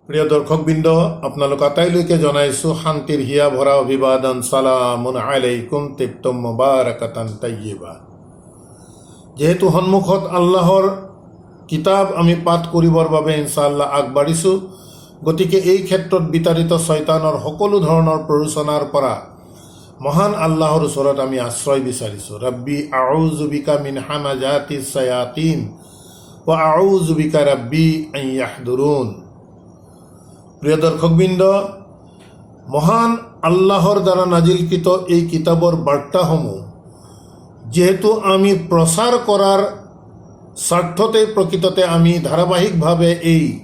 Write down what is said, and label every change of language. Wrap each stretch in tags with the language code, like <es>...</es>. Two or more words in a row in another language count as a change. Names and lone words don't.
<as>প্ৰিয় দৰ্শকবৃন্দ, আপোনালোক আটাইলৈকে জনাইছোঁ শান্তিৰ হিয়া ভৰা অভিবাদন।</as> <ar>سلام عليكم طبتم مباركة طيبة.</ar> <as>যেহেতু সন্মুখত আল্লাহৰ কিতাপ আমি পাঠ কৰিবৰ বাবে ইনশাআল্লাহ আগবাঢ়িছোঁ, গতিকে এই ক্ষেত্ৰত বিতাড়িত শয়তানৰ সকলো ধৰণৰ প্ৰৰোচনাৰ পৰা মহান আল্লাহৰ ওচৰত আমি আশ্ৰয় বিচাৰিছোঁ।</as> <ar>رب أعوذ بك من همزات الشياطين وأعوذ بك رب أن يحضرون.</ar> <as>প্ৰিয় দৰ্শকবৃন্দ, মহান আল্লাহৰ দ্বাৰা নাজিলকৃত এই কিতাপৰ বাৰ্তাসমূহ যেহেতু আমি প্ৰচাৰ কৰাৰ স্বাৰ্থতে প্ৰকৃততে আমি ধাৰাবাহিকভাৱে এই</as>